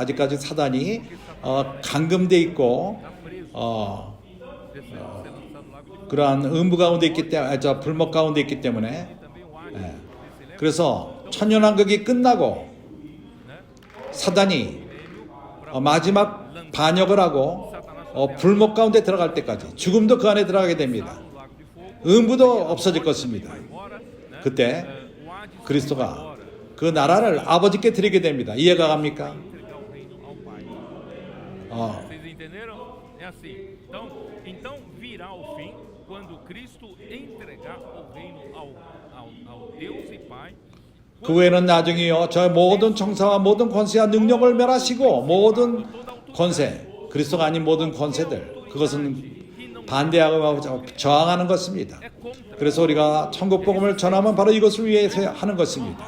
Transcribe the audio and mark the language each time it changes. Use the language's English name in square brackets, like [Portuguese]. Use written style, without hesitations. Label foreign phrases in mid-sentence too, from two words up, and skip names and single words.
[Korean] 아직까지 사단이 감금돼 있고 그러한 음부 가운데 있기 때문에 불목 가운데 있기 때문에 그래서 천년왕국이 끝나고 사단이 마지막 반역을 하고 불목 가운데 들어갈 때까지 죽음도 그 안에 들어가게 됩니다. 음부도 없어질 것입니다. 그때 그리스도가 그 나라를 아버지께 드리게 됩니다. 이해가 갑니까? [Portuguese] Vocês entenderam? É assim. Então virá o fim quando Cristo entregar o reino ao Deus e Pai. [Korean] 그 후에는 나중에요. 저 모든 청사와 모든 권세와 능력을 멸하시고 모든 권세, 그리스도가 아닌 모든 권세들, 그것은 반대하고 저항하는 것입니다. 그래서 우리가 천국 복음을 전하면 바로 이것을 위해서 하는 것입니다.